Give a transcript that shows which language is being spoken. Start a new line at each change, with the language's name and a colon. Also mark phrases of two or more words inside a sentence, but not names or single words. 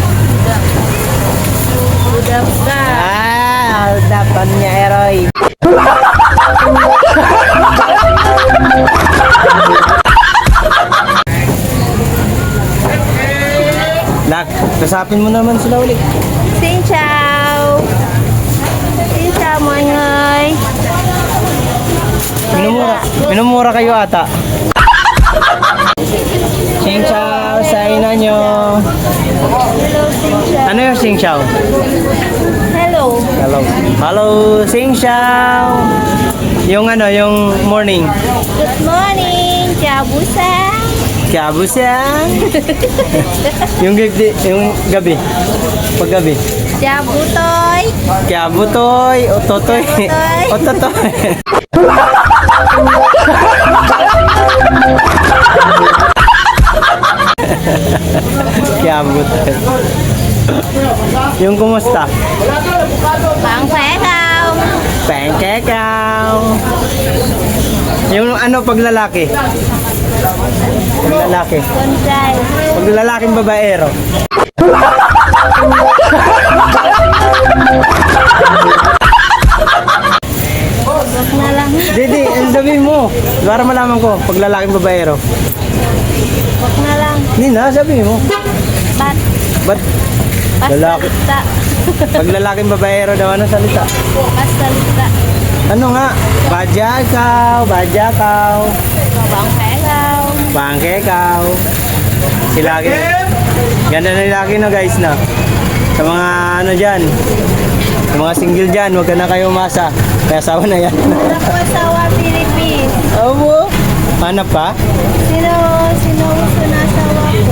Filipino: Udap ka. Dapat niya, Eroy. Lak, kasapin mo naman sila ulit.
Vietnamese: Xin chào. Xin chào mọi người.
Filipino: Minumura kayo ata. Sing chow, sa ina nyo.
Vietnamese: Hello, xin chào.
Filipino: Ano yung sing chow? Hello. Hello. Hello, sing chow. Yung ano, yung morning.
English: Good morning.
Vietnamese: Chào buổi sáng.
Filipino: Kaya busang. Yung gabi. Paggabi.
Vietnamese: Chào buổi tối.
Filipino: Kaya butoy, ototoy. Ototoy. Kaya butoy. Yung kumusta?
Vietnamese: Bạn khỏe không?
Filipino: Pengkekaw. Yung ano paglalaki? Paglalaki.
Vietnamese: Con trai.
Filipino: Paglalaking babaero. Wag na lang. Didi, ang sabi mo. Para malaman ko, paglalaking babaero. Wag na lang. Hindi na, sabi mo. Ba't? Ba't lalaki? Pasalita. Paglalaking babaero daw, ano salita? Pasalita. Ano nga? Badyakaw, badyakaw.
Vietnamese: Bạn khỏe không?
Filipino: Pangkekaw. Si Laki. Ganda na yung Laki na guys na. Sa mga ano dyan. Sa mga single dyan, huwag ka na kayo umasa. Kaya asawa na yan. Wala po asawa Philippines. Abo. Hanap pa? Sino gusto na asawa ko?